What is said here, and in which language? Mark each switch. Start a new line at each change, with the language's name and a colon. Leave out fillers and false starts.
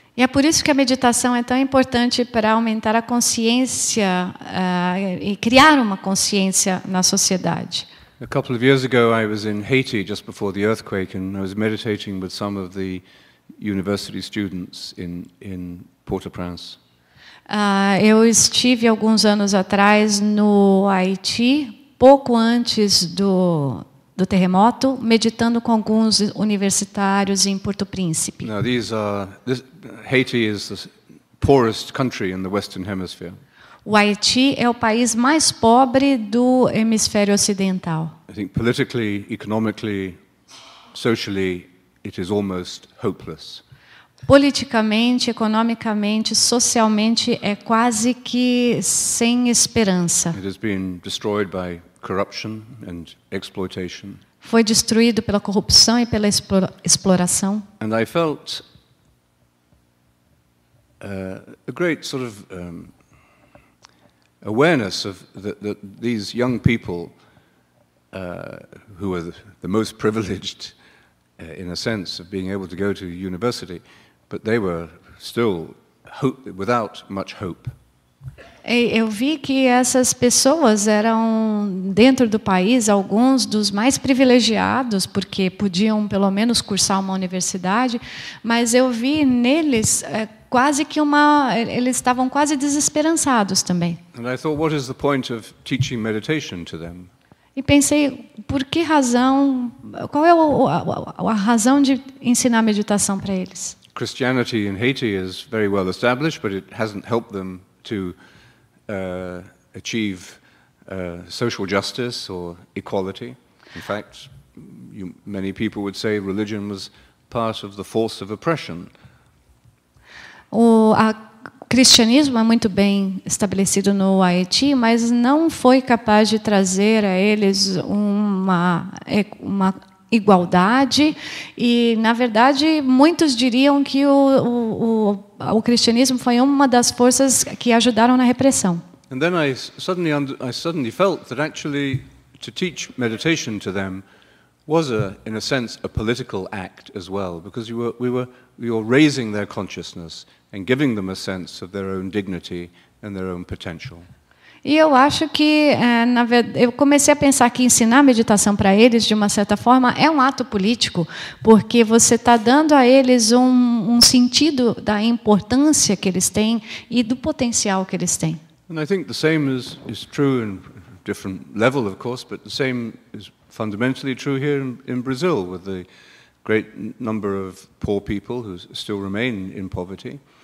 Portuguese: E é por isso que a meditação é tão importante para aumentar a consciência e criar uma consciência na sociedade.
English: A couple of years ago, I was in Haiti just before the earthquake, and I was meditating with some of the university students in Port-au-Prince.
Portuguese: Eu estive alguns anos atrás no Haiti, pouco antes do terremoto, meditando com alguns universitários em Porto Príncipe.
English: Now, Haiti is the poorest country in the Western Hemisphere.
Portuguese: O Haiti é o país mais pobre do hemisfério ocidental.
English: I think politically, economically, socially, it is almost hopeless.
Portuguese: Politicamente, economicamente, socialmente, é quase que sem esperança.
English: It has been destroyed by corruption and exploitation.
Portuguese: Foi destruído pela corrupção e pela exploração.
English: And I felt a great sort of awareness of that these young people who are the most privileged in a sense of being able to go to university, but they were still without much hope.
Portuguese: Eu vi que essas pessoas eram, dentro do país, alguns dos mais privilegiados, porque podiam pelo menos cursar uma universidade, mas eu vi neles quase que eles estavam quase desesperançados também.
English: And I thought, what is the point of teaching meditation to them?
Portuguese: E pensei, por que razão? Qual é a razão de ensinar meditação para eles?
English: Christianity in Haiti is very well established, but it hasn't helped them to achieve social justice or equality. In fact, many people would say religion was part of the force of oppression.
Portuguese: O cristianismo é muito bem estabelecido no Haiti, mas não foi capaz de trazer a eles uma igualdade e, na verdade, muitos diriam que o cristianismo foi uma das forças que ajudaram na repressão.
English: And then I suddenly felt that actually to teach meditation to them was in a sense a political act as well, because we were raising their consciousness and giving them a sense of their own dignity and their own potential.
Portuguese: E eu acho que, na verdade, eu comecei a pensar que ensinar meditação para eles, de uma certa forma, é um ato político, porque você está dando a eles um sentido da importância que eles têm e do potencial que eles têm.
English: And I think the same is true in different level, of course, but the same is fundamentally true here in Brazil, with the great number of poor people who still remain in poverty.